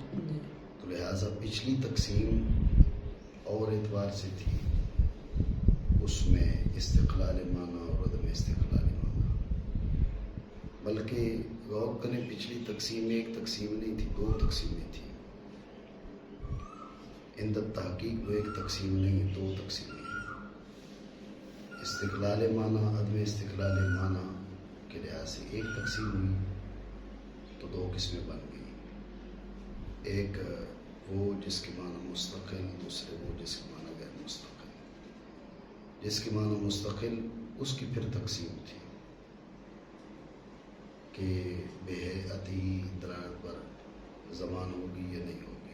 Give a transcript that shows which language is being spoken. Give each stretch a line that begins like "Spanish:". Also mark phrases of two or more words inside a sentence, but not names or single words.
Urdu: تو لہٰذا پچھلی تقسیم اور اعتبار سے تھی، اس میں استقلال معنی اور عدم استقلال معنی. بلکہ غور کریں، پچھلی تقسیم ایک تقسیم نہیں تھی، دو تقسیمیں تھیں.
Arabic: عند التحقیق
Urdu: وہ ایک تقسیم نہیں، دو تقسیمیں ہیں. استقلال معنی عدم استقلال معنی کے لحاظ سے ایک تقسیم ہوئی تو دو قسمیں بن گئی. ایک وہ جس کے معنی مستقل، دوسرے وہ جس کے معنی غیر مستقل. جس کے معنی مستقل اس کی پھر تقسیم تھی کہ بے حیاتی دلالت پر زمان ہوگی یا نہیں ہوگی.